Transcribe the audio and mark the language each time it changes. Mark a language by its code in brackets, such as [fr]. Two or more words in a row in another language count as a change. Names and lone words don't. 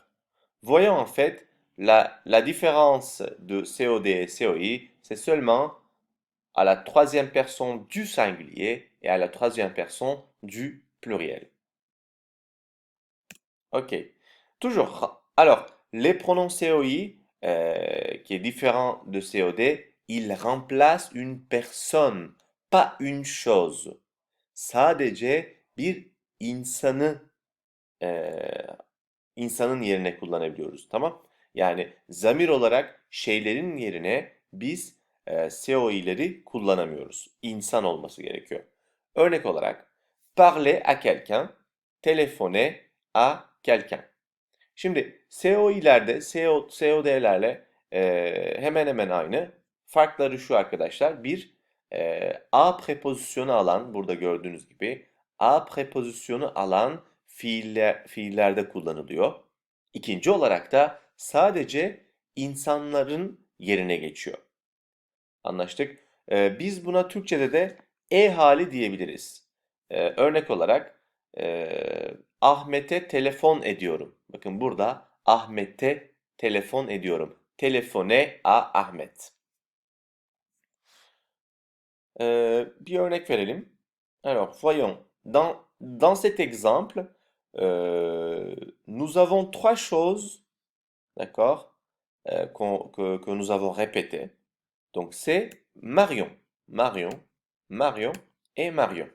[fr] Voyons en fait la différence de COD et COI, c'est seulement à la troisième personne du singulier et à la troisième personne du pluriel. Ok. Toujours. Alors, les pronoms COI, qui est différent de COD, ils remplacent une personne, pas une chose. [tr] Sadece bir insanı insanın yerine kullanabiliyoruz. Tamam? Yani zamir olarak şeylerin yerine biz COI'leri kullanamıyoruz. İnsan olması gerekiyor. Örnek olarak [fr] parler à quelqu'un, téléphoner à quelqu'un. [tr] Şimdi COI'lerde, COD'lerle hemen hemen aynı. Farkları şu arkadaşlar. Bir, A prepozisyonu alan, burada gördüğünüz gibi, A prepozisyonu alan fiillerde kullanılıyor. İkinci olarak da sadece insanların yerine geçiyor. Anlaştık. Biz buna Türkçe'de de hali diyebiliriz. Örnek olarak Ahmet'e telefon ediyorum. Bakın burada Ahmet'e telefon ediyorum. [fr] Telefone à [tr] Ahmet. Bir örnek verelim. [fr] Alors, voyons. Dans cet exemple, nous avons trois choses, d'accord, que nous avons répétées. Donc, c'est Marion, Marion, Marion et Marion.